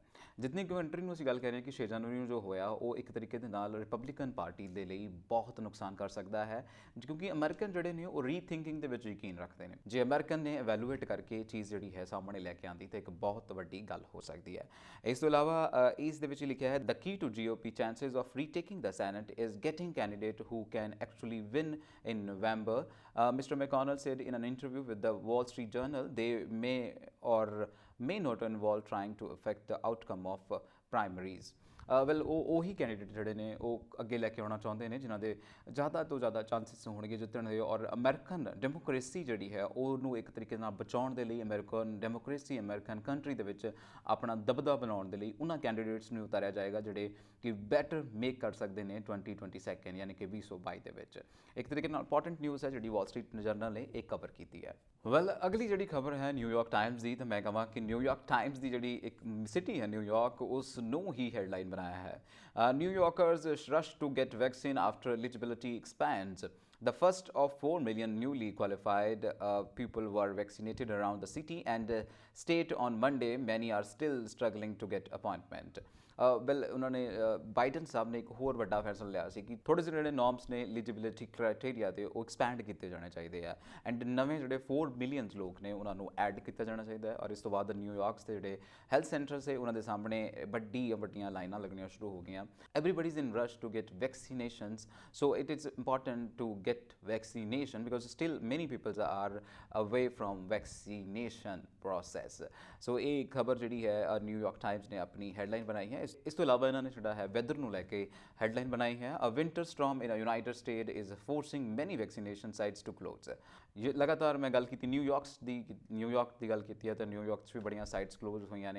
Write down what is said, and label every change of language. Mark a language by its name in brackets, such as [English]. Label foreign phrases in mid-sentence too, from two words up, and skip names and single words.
[Punjabi] ਜਿਤਨੀ ਕੰਟਰੀ ਨੂੰ ਅਸੀਂ ਗੱਲ ਕਰ ਰਹੇ ਹਾਂ ਕਿ 6 ਜਨਵਰੀ ਨੂੰ ਜੋ ਹੋਇਆ ਉਹ ਇੱਕ ਤਰੀਕੇ ਦੇ ਨਾਲ ਰਿਪਬਲਿਕਨ ਪਾਰਟੀ ਦੇ ਲਈ ਬਹੁਤ ਨੁਕਸਾਨ ਕਰ ਸਕਦਾ ਹੈ, ਕਿਉਂਕਿ ਅਮਰੀਕਨ ਜਿਹੜੇ ਨੇ ਉਹ ਰੀਥਿੰਕਿੰਗ ਦੇ ਵਿੱਚ ਯਕੀਨ ਰੱਖਦੇ ਨੇ। ਜੇ ਅਮਰੀਕਨ ਨੇ ਐਵੈਲੂਏਟ ਕਰਕੇ ਚੀਜ਼ ਜਿਹੜੀ ਹੈ ਸਾਹਮਣੇ ਲੈ ਕੇ ਆਂਦੀ ਤਾਂ ਇੱਕ ਬਹੁਤ ਵੱਡੀ ਗੱਲ ਹੋ ਸਕਦੀ ਹੈ। ਇਸ ਤੋਂ ਇਲਾਵਾ ਇਸ ਦੇ ਵਿੱਚ ਲਿਖਿਆ ਹੈ [English] The key to GOP chances of retaking the Senate is getting candidate who can actually win in November. Mr. McConnell said in an interview with the Wall Street Journal they may or may not involve trying to affect the outcome of primaries. [Punjabi] ਵੈਲ ਉਹੀ ਕੈਂਡੀਡੇਟ ਜਿਹੜੇ ਨੇ ਉਹ ਅੱਗੇ ਲੈ ਕੇ ਆਉਣਾ ਚਾਹੁੰਦੇ ਨੇ ਜਿਨ੍ਹਾਂ ਦੇ ਜ਼ਿਆਦਾ ਤੋਂ ਜ਼ਿਆਦਾ ਚਾਂਸਸ ਹੋਣਗੇ ਜਿੱਤਣ ਦੇ, ਔਰ [English] American democracy [Punjabi] ਜਿਹੜੀ ਹੈ ਉਹਨੂੰ ਇੱਕ ਤਰੀਕੇ ਨਾਲ ਬਚਾਉਣ ਦੇ ਲਈ, [English] American democracy American country [Punjabi] ਦੇ ਵਿੱਚ ਆਪਣਾ ਦਬਦਬਾ ਬਣਾਉਣ ਦੇ ਲਈ ਉਹਨਾਂ ਕੈਂਡੀਡੇਟਸ ਨੂੰ ਉਤਾਰਿਆ ਜਾਏਗਾ ਜਿਹੜੇ ਕਿ [English] better make [Punjabi] ਕਰ ਸਕਦੇ ਨੇ 2022 ਯਾਨੀ ਕਿ 2022 ਦੇ ਵਿੱਚ। ਇੱਕ ਤਰੀਕੇ ਨਾਲ [English] important news [Punjabi] ਹੈ ਜਿਹੜੀ ਵਾਲ ਸਟਰੀਟ ਜਰਨਲ ਨੇ ਇਹ ਕਵਰ ਕੀਤੀ ਹੈ। ਵੈਲ ਅਗਲੀ ਜਿਹੜੀ ਖਬਰ ਹੈ ਨਿਊਯਾਰਕ ਟਾਈਮਸ ਦੀ, ਤਾਂ ਮੈਂ ਕਹਾਂ ਕਿ ਨਿਊਯਾਰਕ ਟਾਈਮਸ ਦੀ ਜਿਹੜੀ ਇੱਕ ਸਿਟੀ ਹੈ ਨਿਊਯਾਰਕ ਉਸ ਨੂੰ ਹੀ ਹੈਡਲਾਈਨ ਬਣਾਇਆ ਹੈ। [English] New Yorkers rush to get vaccine after eligibility expands. The first of 4 million newly qualified people were vaccinated around the city and state on Monday. Many are still struggling to get appointment. [Punjabi] ਵੈਲ ਉਹਨਾਂ ਨੇ ਬਾਈਡਨ ਸਾਹਿਬ ਨੇ ਇੱਕ ਹੋਰ ਵੱਡਾ ਫੈਸਲਾ ਲਿਆ ਸੀ ਕਿ ਥੋੜ੍ਹੇ ਜਿਹੇ ਜਿਹੜੇ ਨੋਰਮਸ ਨੇ [English] eligibility criteria [Punjabi] ਦੇ ਉਹ ਐਕਸਪੈਂਡ ਕੀਤੇ ਜਾਣੇ ਚਾਹੀਦੇ ਆ ਐਂਡ ਨਵੇਂ ਜਿਹੜੇ 4 ਮਿਲੀਅਨ ਲੋਕ ਨੇ ਉਹਨਾਂ ਨੂੰ ਐਡ ਕੀਤਾ ਜਾਣਾ ਚਾਹੀਦਾ ਹੈ। ਔਰ ਇਸ ਤੋਂ ਬਾਅਦ ਨਿਊਯਾਰਕਸ ਦੇ ਜਿਹੜੇ [English] health centers [Punjabi] ਹੈ ਉਹਨਾਂ ਦੇ ਸਾਹਮਣੇ ਵੱਡੀਆਂ ਲਾਈਨਾਂ ਲੱਗਣੀਆਂ ਸ਼ੁਰੂ ਹੋ ਗਈਆਂ। [English] Everybody is in rush to get vaccinations, so it is important to get vaccination because still many people are away from vaccination process. [Punjabi] So ਇਹ ਖਬਰ ਜਿਹੜੀ ਹੈ ਨਿਊਯਾਰਕ ਟਾਈਮਸ ਨੇ ਆਪਣੀ ਹੈਡਲਾਈਨ ਬਣਾਈ ਹੈ। ਇਸ ਤੋਂ ਇਲਾਵਾ ਇਹਨਾਂ ਨੇ ਜਿਹੜਾ ਹੈ ਵੈਦਰ ਨੂੰ ਲੈ ਕੇ ਹੈਡਲਾਈਨ ਬਣਾਈ ਹੈ [English] A winter storm in a United State is forcing many vaccination sites to close. [Punjabi] ਲਗਾਤਾਰ ਮੈਂ ਗੱਲ ਕੀਤੀ ਨਿਊਯਾਰਕ ਦੀ ਗੱਲ ਕੀਤੀ ਹੈ ਤਾਂ ਨਿਊਯਾਰਕ 'ਚ ਵੀ ਬੜੀਆਂ [English] sites close [Punjabi] ਹੋਈਆਂ ਨੇ।